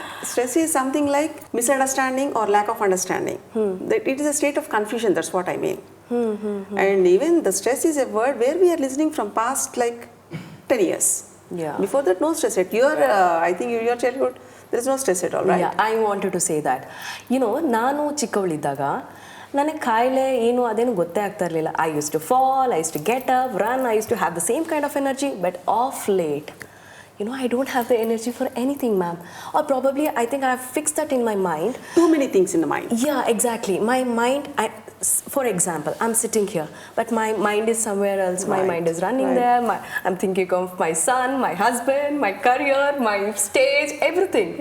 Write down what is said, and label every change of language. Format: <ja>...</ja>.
<en>Stress is something like misunderstanding or lack of understanding. That it is a state of confusion. That's what I mean. And even the stress is a word where we are listening from past like 10 years. Yeah. Before that, no stress. At your, I think in your childhood, there is no stress at all, right? Yeah, I wanted to say that.</en> <kn>ನಾನು ಚಿಕ್ಕವಳಿದ್ದಾಗ ನನಗೆ ಕಾಯಿಲೆ ಏನು ಅದೇನು ಗೊತ್ತೇ ಆಗ್ತಾ ಇರಲಿಲ್ಲ.</kn> <en>I use to fall, I use to get up, run, I use to have the same kind of energy, but of late I don't have the energy for anything, ma'am. Or probably I think I have fixed that in my mind. Too many things in the mind. Yeah, exactly. My mind, for example, I'm sitting here, but my mind is somewhere else. My Right, mind is running right. there. I'm thinking of my son, my husband, my career, my stage, everything.</en>